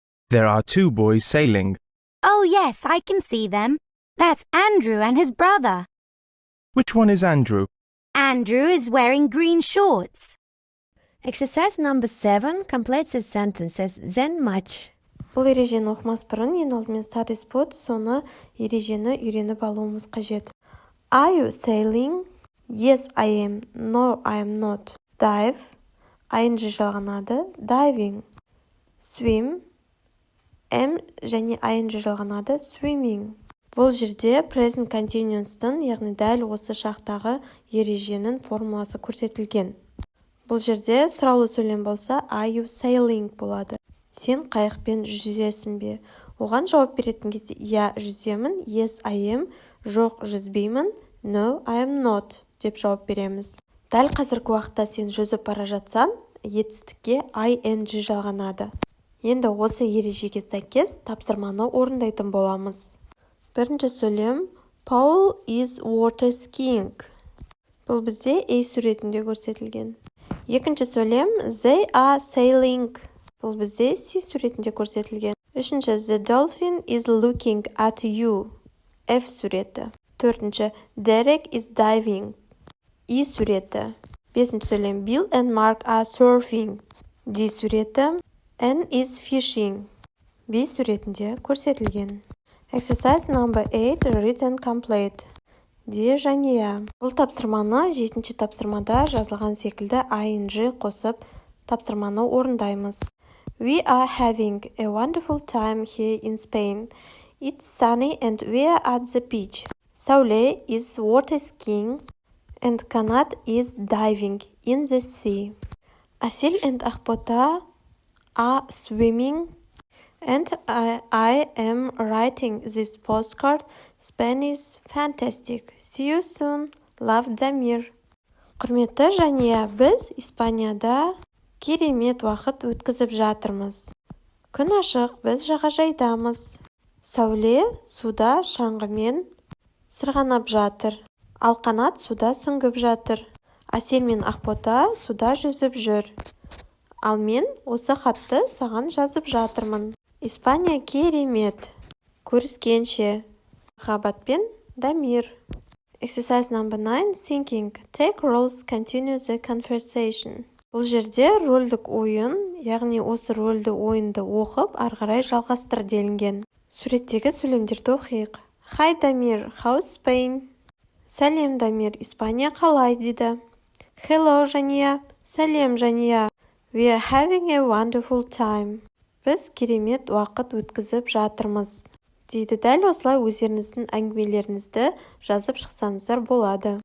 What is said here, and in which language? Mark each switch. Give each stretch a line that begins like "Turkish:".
English: There are 2 boys sailing. Oh yes, I can see them. That's Andrew and his brother. Which one is Andrew? Andrew is wearing green shorts. Exercise number 7, complete the sentences, then match.
Kazakh: Бұл ережені оқымас бұрын, ең алдымен study spot, соны ережені үйреніп алуымыз қажет.
English: Are you sailing? Yes, I am. No, I am not. Dive.
Kazakh: ING жалғанады.
English: Diving. Swim.
Kazakh: M және ING жалғанады.
English: Swimming.
Kazakh: Бұл жерде present continuous'тың, яғни дәл осы шақтағы ереженің формуласы көрсетілген. Бұл жерде сұраулы сөйлем болса,
English: are you sailing
Kazakh: болады. Сен қайықпен жүзесің бе? Оған жауап беретін кезде, я жүземін,
English: yes, I am,
Kazakh: жоқ, жүзбеймін,
English: no, I am not
Kazakh: деп жауап береміз. Дәл қазіргі уақытта сен жүзіп бара жатсаң, етістікке ING жалғанады. Енді осы ережеге сәйкес тапсырманы орындайтын боламыз. Бірінші сөйлем
English: Paul is water skiing.
Kazakh: Бұл бізде A суретінде көрсетілген. Екінші сөйлем
English: They are sailing.
Kazakh: Бұл бізде C суретінде көрсетілген. Үшінші
English: The dolphin is looking at you.
Kazakh: F суреті. Төртінші
English: Derek is diving.
Kazakh: E суреті. Бесінші сөйлем
English: Bill and Mark are surfing.
Kazakh: D суреті.
English: N is fishing.
Kazakh: B суретінде көрсетілген.
English: Exercise number 8, read and complete.
Kazakh: D және я. Бұл тапсырманы 7-ші тапсырмада жазылған секілді ING қосып тапсырманы орындаймыз.
English: We are having a wonderful time here in Spain. It's sunny and we are at the beach. Saule is water skiing and Kanat is diving in the sea. Asil and Akbota are swimming and I am writing this postcard. Spain is fantastic. See you soon. Love, Damir.
Kazakh: Құрметті Жания, біз Испанияда керемет уақыт өткізіп жатырмыз. Күн ашық, біз жағажайдамыз. Сәуле суда шаңғымен сырғанап жатыр. Ал Қанат суда сүңгіп жатыр. Әсел мен Ақбота суда жүзіп жүр. Ал мен осы хатты саған жазып жатырмын. Испания керемет. Көріскенше. Махаббатпен,
English: Дамир. Exercise number 9. Thinking. Take roles, continue the conversation.
Kazakh: Бұл жерде рөлдік ойын, яғни осы рөлді ойынды оқып, арғарай жалғастыр делінген. Суреттегі сөйлемдерді оқиық.
English: Hi Дамир, how's Spain?
Kazakh: Сәлем Дамир, Испания қалай дейді? Hello Жания, сәлем Жания.
English: We are having a wonderful time.
Kazakh: Біз керемет уақыт өткізіп жатырмыз. Дейді. Дәл осылай өздеріңіздің әңгімелеріңізді жазып шықсаңыздар болады.